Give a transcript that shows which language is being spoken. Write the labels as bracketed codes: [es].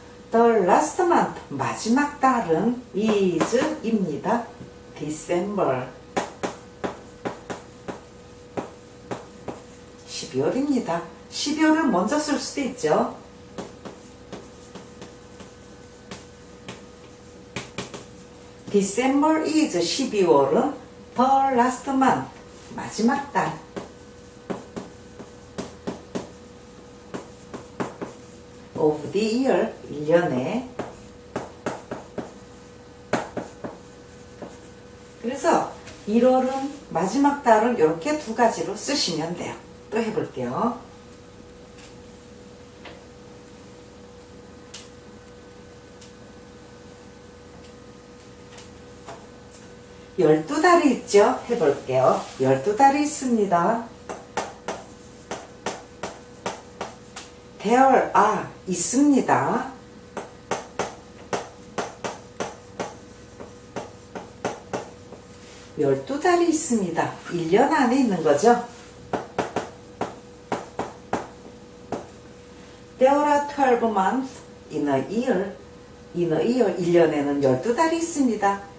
[en] The last month, [ko] 마지막 달은 [en] is 입니다. [ko] December, 12월입니다. 12월을 먼저 쓸 수도 있죠. [en] December is [ko] 12월은 [en] the last month, 마지막 달. of the year, 1년에. [ko] 그래서 1월은 마지막 달을 이렇게 두 가지로 쓰시면 돼요. 또 해볼게요. 열두 달이 있죠? 해볼게요. 12달이 있습니다. There are, 있습니다. 열두 달이 있습니다. 1년 안에 있는 거죠. [en] There are 12 months in a year. In a year, [ko] 1년에는 12달이 있습니다.